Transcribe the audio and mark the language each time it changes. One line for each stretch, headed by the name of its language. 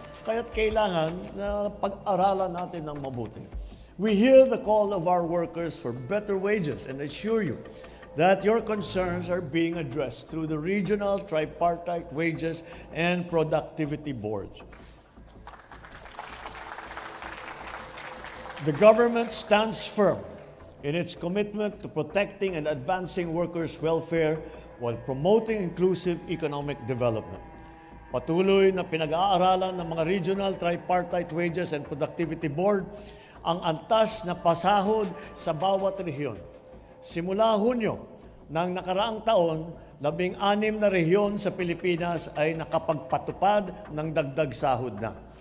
Filipino: Kaya't kailangan na pag-aralan natin ng mabuti.
English: We hear the call of our workers for better wages and assure you that your concerns are being addressed through the regional tripartite wages and productivity boards. The government stands firm in its commitment to protecting and advancing workers' welfare while promoting inclusive economic development.
Filipino: Patuloy na pinag-aaralan ng mga Regional Tripartite Wages and Productivity Board ang antas na pasahod sa bawat rehiyon. Simula Hunyo ng nakaraang taon, 16 na rehiyon sa Pilipinas ay nakapagpatupad ng dagdag sahod na.